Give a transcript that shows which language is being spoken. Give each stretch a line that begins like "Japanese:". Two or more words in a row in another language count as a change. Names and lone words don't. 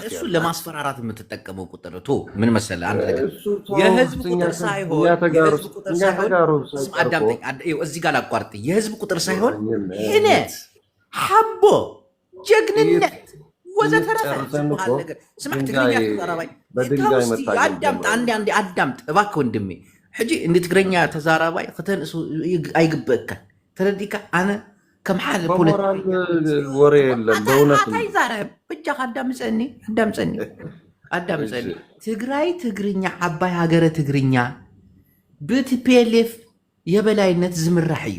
Amharic: እሱ ያለ ለማስፈራራት የምትጠቀመው ቁጥር ምን መሰለህ? አንድ ነገር የህዝብ ቁጥር ሳይሆን አዳምጠኝ፣ እዚህ ጋር ላቋርጥ። የህዝብ ቁጥር ሳይሆን ህነት፣ ሐቦ፣ ጀግንነት ወዘተረፈ ነገር
Tigrinya: ስማዕ ትግርኛ ተዛራባይ
Amharic: አዳምጥ እባክህ ወንድሜ።
Tigrinya: ሕጂ እንዲ ትግረኛ ተዛራባይ ክተንእሱ ኣይግበእካን ተረዲካ ኣነ ከም ሓደ
Amharic: ወሬ የለን በእውነት
Tigrinya: ይዛረብ ብጃኻ አዳምፀኒ ትግራይ ትግርኛ ዓባይ ሃገረ ትግርኛ ብቲፒኤልኤፍ የበላይነት ዝምራሕ እዩ